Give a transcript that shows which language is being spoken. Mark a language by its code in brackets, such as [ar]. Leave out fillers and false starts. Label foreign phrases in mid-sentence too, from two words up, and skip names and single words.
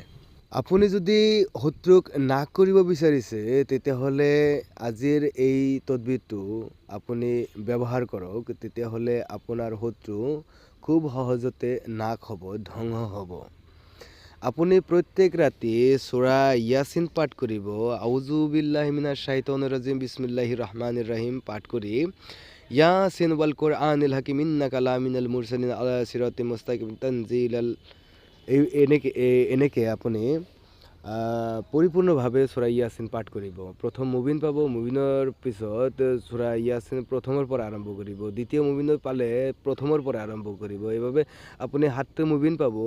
[as] আপুনি যদি শত্ৰুক নাশ কৰিব বিচাৰিছে, তেতিয়াহ'লে আজিৰ এই তদবিৰটো আপুনি ব্যৱহাৰ কৰক। তেতিয়াহ'লে আপোনাৰ শত্ৰু খুব সহজতে নাশ হ'ব, ধ্বংস হ'ব। আপুনি প্ৰত্যেক ৰাতি সূৰা ইয়াছিন পাঠ কৰিব। [ar] أعوذ بالله من الشيطان الرجيم بسم الله الرحمن الرحيم [as] পাঠ কৰি [ar] يس والقرآن الحكيم إنك لمن المرسلين على صراط مستقيم تنزيل [as] এনেকে আপুনি পৰিপূৰ্ণভাৱে সূৰা ইয়াছিন পাঠ কৰিব। প্ৰথম মুবিন পাব, মুবিনৰ পিছত সূৰা ইয়াছিন প্ৰথমৰ পৰা আৰম্ভ কৰিব। দ্বিতীয় মুবিনত পালে প্ৰথমৰ পৰা আৰম্ভ কৰিব। এইভাৱে আপুনি 7টি মুবিন পাব।